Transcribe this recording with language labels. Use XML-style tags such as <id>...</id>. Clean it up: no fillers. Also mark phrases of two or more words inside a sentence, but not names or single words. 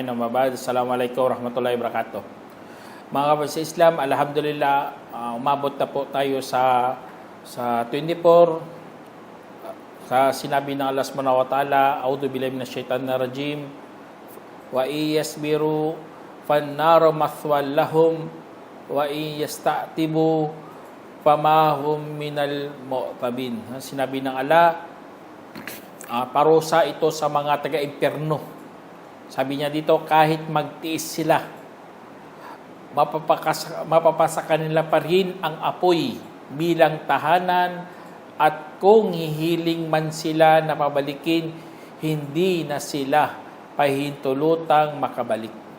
<ar>أما بعد. السلام عليكم ورحمة الله وبركاته.</ar> <tl>Mga kapatid sa Islam, alhamdulillah, umabot na po tayo sa 24 sa sinabi ng Allah</tl> <ar>سبحانه وتعالى, أعوذ بالله من الشيطان الرجيم وإن يصبروا فالنار مثوى لهم وإن يستعتبوا فما هم من المعتبين.</ar> <tl>Sinabi ng Allah, parusa ito sa mga taga-impyerno. Sabi niya dito, kahit magtiis sila, mapapasa kanila pa rin ang apoy bilang tahanan, at kung hihiling man sila na pabalikin, hindi na sila pahintulutang makabalik.</tl>